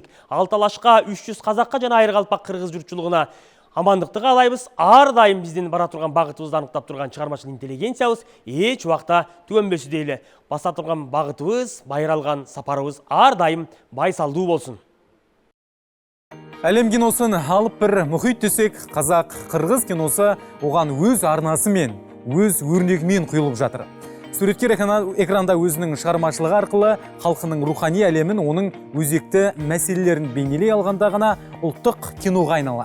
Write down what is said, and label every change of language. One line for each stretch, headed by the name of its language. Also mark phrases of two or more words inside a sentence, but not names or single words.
Kyrgyz: Ал талашка 300 казакка жана айры калпак кыргыз журтчулугуна амандыкты каалайбыз. Ар дайым биздин бара турган багытыбызды аныктап турган чыгармачыл интеллигенциябыз эч убакта түгөнбөсү дейли. Баса турган багытыбыз, байралган сапарыбыз ар дайым байсалдуу болсун.
Kazakh: Әлем киносын алып бір мұхит десек, қазақ-қырғыз киносы оған өз арнасы мен, өз өрнегімен құйылып жатыр. Суреткер экранда өзінің шығармашылығы арқылы халқының рухани әлемін, оның өзекті мәселелерін бейнелей алғанда ғана ұлттық киноға айналады.